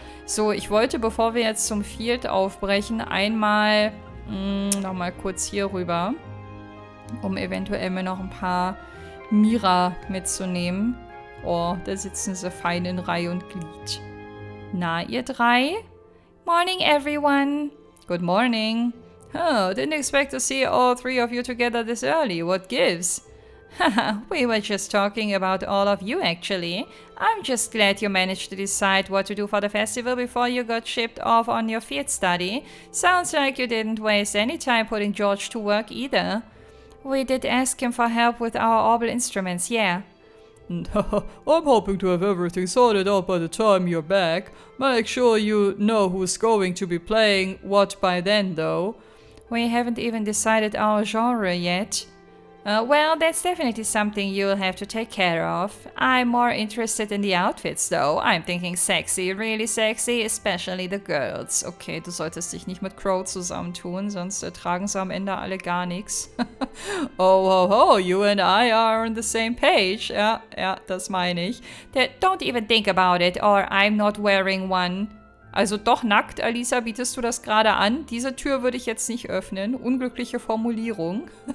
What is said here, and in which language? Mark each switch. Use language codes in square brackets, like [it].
[de] So, ich wollte, bevor wir jetzt zum Field aufbrechen, einmal nochmal kurz hier rüber, um eventuell mir noch ein paar Mira mitzunehmen. Oh, da sitzen sie fein in Reihe und Glied. Na, ihr drei? [en] Morning, everyone. Good morning. Oh, didn't expect to see all 3 of you together this early. What gives? Haha, we were just talking about all of you, actually. I'm just glad you managed to decide what to do for the festival before you got shipped off on your field study. Sounds like you didn't waste any time putting George to work either. We did ask him for help with our orbital instruments, yeah. I'm hoping to have everything sorted out by the time you're back. Make sure you know who's going to be playing what by then, though. We haven't even decided our genre yet. Well, that's definitely something you'll have to take care of. I'm more interested in the outfits, though. I'm thinking sexy, really sexy, especially the girls. [de] Okay, du solltest dich nicht mit Crow zusammentun, sonst tragen sie am Ende alle gar nichts. [en] Oh, ho, ho, you and I are on the same page. [de] Ja, das meine ich. [en] Don't even think about it, or I'm not wearing one. [de] Also doch nackt, Alisa, bietest du das gerade an? Diese Tür würde ich jetzt nicht öffnen. Unglückliche Formulierung.